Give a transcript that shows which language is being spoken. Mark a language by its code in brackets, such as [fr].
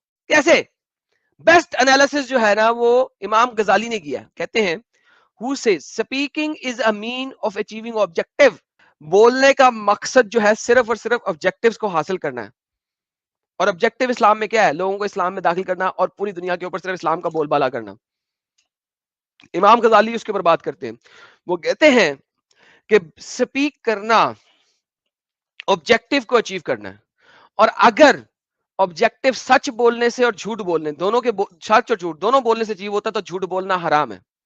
[ur] کیسے؟ Best analysis جو ہے نا وہ امام غزالی نے کیا. کہتے ہیں [en] who says speaking is a mean of achieving objective. [ur] بولنے کا مقصد جو ہے صرف اور صرف آبجیکٹیوز کو حاصل کرنا ہے. اور آبجیکٹیو اسلام میں کیا ہے؟ لوگوں کو اسلام میں داخل کرنا اور پوری دنیا کے اوپر صرف اسلام کا بول بالا کرنا. امام غزالی اس کے اوپر بات کرتے ہیں. وہ کہتے ہیں کہ سپیک کرنا آبجیکٹیو کو اچیو کرنا ہے، اور اگر آبجیکٹیو سچ بولنے سے اور جھوٹ بولنے دونوں کے سچ اور جھوٹ دونوں بولنے سے اچیو ہوتا تو جھوٹ بولنا حرام ہے.